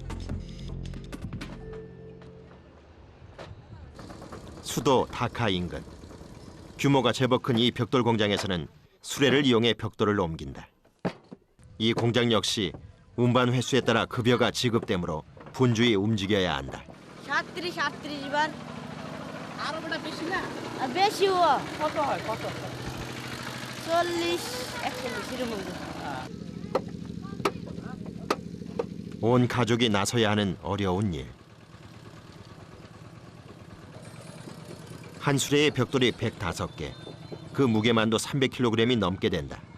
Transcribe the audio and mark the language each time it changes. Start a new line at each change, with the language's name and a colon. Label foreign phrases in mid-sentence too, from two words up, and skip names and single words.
Korean: 수도 다카 인근. 규모가 제법 큰 이 벽돌 공장에서는 수레를 이용해 벽돌을 옮긴다. 이 공장 역시 운반 횟수에 따라 급여가 지급되므로 분주히 움직여야 한다.
Bangla: 37 বার আরো বড় বেশি না বেশি ও কত হয় কত
Korean: 40 41 이런 정도. 온 가족이 나서야 하는 어려운 일. 한 수레의 벽돌이 105개, 그 무게만도 300kg이 넘게 된다.